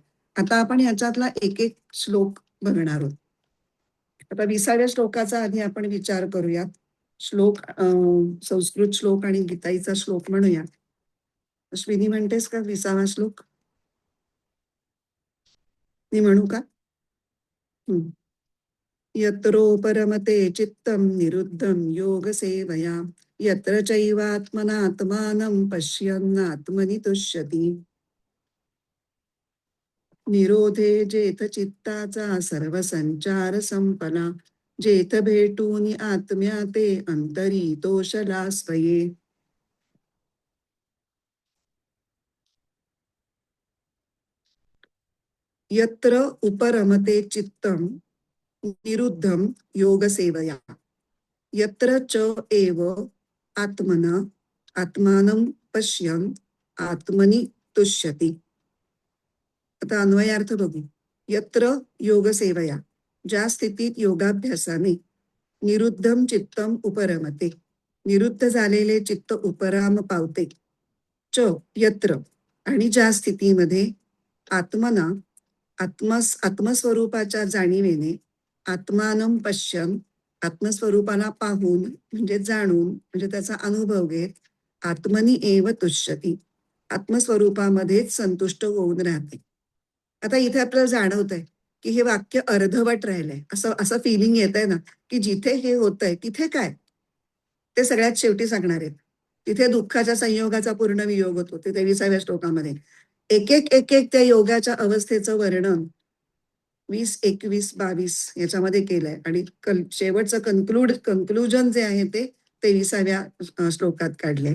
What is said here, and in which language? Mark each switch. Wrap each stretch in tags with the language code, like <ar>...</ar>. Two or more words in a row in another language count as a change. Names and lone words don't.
<mr>आता आपण याच्यातला एक एक श्लोक बघणार आहोत. आता 20व्या श्लोकाचा आधी आपण विचार करूयात. श्लोक संस्कृत श्लोक आणि गीताईचा श्लोक म्हणूया. अश्विनी म्हणतेस का 20वा श्लोक मी म्हणू का?</mr> <sa>यत्रोपरमते चित्तं निरुद्धं योगसेवया यत्र चैवात्मनात्मानं पश्यन्नात्मनि तुष्यति.</sa> <mr>निरोधे जेथ चित्ताचा सर्व संचार संपला, जेथ भेटून आत्म्या ते अंतरी तोषला स्वये.</mr> <sa>यत्र उपरमते चित्तं निरुद्धं योगसेवया यत्र च एव आत्मना आत्मानं पश्यन् आत्मनि तुष्यति.</sa> <mr>आता अन्वयार्थ बघू.</mr> <sa>यत्र योगसेवया,</sa> <mr>ज्या स्थितीत योगाभ्यासाने</mr> <sa>निरुद्धम चित्तम उपरमते,</sa> <mr>निरुद्ध झालेले चित्त उपराम पावते.</mr> <sa>च यत्र,</sa> <mr>आणि ज्या स्थितीमध्ये आत्मस्वरूपाच्या जाणीवेने</mr> <sa>आत्मानं पश्यन</sa> <mr>आत्मस्वरूपाला पाहून म्हणजे जाणून म्हणजे त्याचा अनुभव घेत</mr> <sa>आत्मनी एव तुष्यती,</sa> <mr>आत्मस्वरूपामध्येच संतुष्ट होऊन राहते. आता इथे आपल्याला जाणवत आहे की हे वाक्य अर्धवट राहिलंय, असं असं फिलिंग येत आहे ना, की जिथे हे होत आहे तिथे काय ते सगळ्यात शेवटी सांगणार आहेत. तिथे दुःखाच्या संयोगाचा पूर्ण वियोग होतो ते 23व्या श्लोकामध्ये. एक एक एक एक त्या योगाच्या अवस्थेचं वर्णन 20, 21, 22 याच्यामध्ये केलंय आणि शेवटचं कन्क्लुजन जे आहे ते 23व्या श्लोकात काढलेले.</mr>